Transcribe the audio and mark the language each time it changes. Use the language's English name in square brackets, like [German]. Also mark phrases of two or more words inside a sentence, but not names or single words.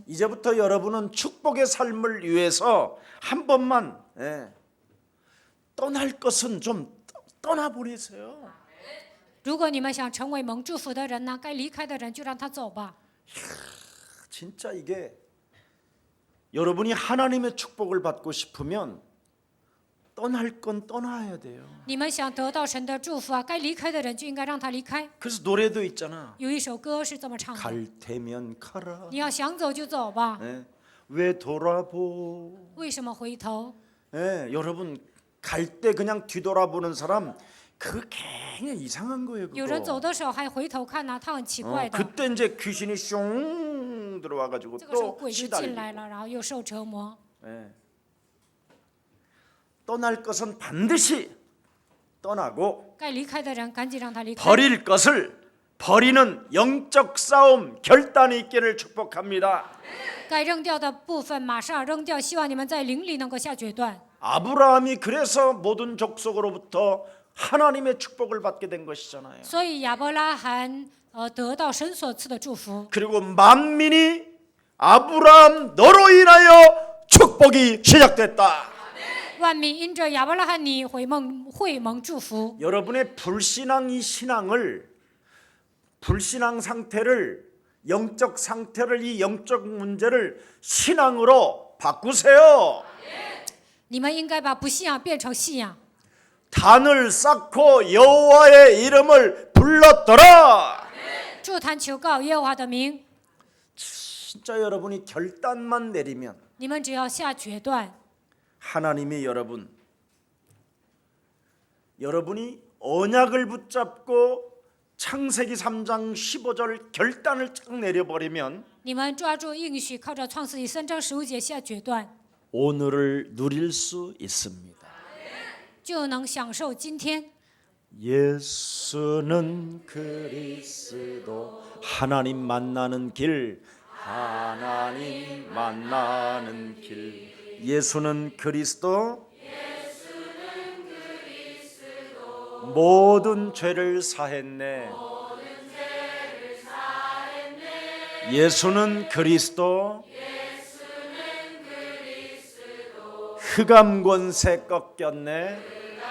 [Korean] 이제부터 여러분은 축복의 삶을 위해서 한 번만 떠날 것은 좀 떠나버리세요. [Chinese] 如果你们想成为蒙祝福的人呢，该离开的人就让他走吧。 [Korean] 진짜 이게 여러분이 하나님의 축복을 받고 싶으면 떠날 건 떠나야 돼요. [Chinese] 你们想得到神的祝福啊，该离开的人就应该让他离开。 [Korean] 그래서 노래도 있잖아. [Chinese] 有一首歌是这么唱的： [Korean] 갈 테면 가라. [Chinese] 你要想走就走吧， [Korean] 왜 돌아보? [Chinese] 为什么回头？ [Korean] 여러분 갈 때 그냥 뒤돌아보는 사람 그거 굉장히 이상한 거예요. [Chinese] 有人走 [Korean] 그거. [Chinese] 的时候还回头看呢，他很奇怪的。 [Korean] 그때 이제 귀신이 슝 들어와가지고 [Chinese] 这个时候 [Korean] 또 [Chinese] 鬼就进 [Korean] 시달리고. [Chinese] 来了，然后又受折磨。 [Korean] 떠날 것은 반드시 떠나고 [Chinese] 该离开的人赶紧让他离开。 [Korean] 버릴 것을 버리는 영적 싸움 결단이 있기를 축복합니다. [Chinese] 该扔掉的部分马上扔掉，希望你们在灵里能够下决断。 [Korean] 아브라함이 그래서 모든 족속으로부터 하나님의 축복을 받게 된 것이잖아요. [Chinese] 所以亚伯拉罕得到神所赐的祝福。 [Korean] 그리고 만민이 아브라함 너로 인하여 축복이 시작됐다. [Chinese] 万民因着亚伯拉罕你会蒙祝福。 [Korean] 여러분의 불신앙 신앙을 불신앙 상태를 영적 상태를 이 영적 문제를 신앙으로 바꾸세요. [Chinese] 你们应该把不信仰变成信仰。 [Korean] 단을 쌓고 여호와의 이름을 불렀더라. [Chinese] 筑坛求告耶和华的名。 [Korean] 진짜 여러분이 결단만 내리면 [Chinese] 你们只要下决断， [Korean] 하나님이 여러분이 언약을 붙잡고 창세기 3장 15절 결단을 쫙 내려버리면 [Chinese] 你们抓住应许，靠着创世纪3章15节下决断， [Korean] 오늘을 누릴 수 있습니다. [Chinese] 就能享受今天。 [Korean] 예수는 그리스도 하나님 만나는 길 하나님 만나는 길 예수는 그리스도 모든 죄를 사했네 예수는 그리스도 흑암 권세 꺾였네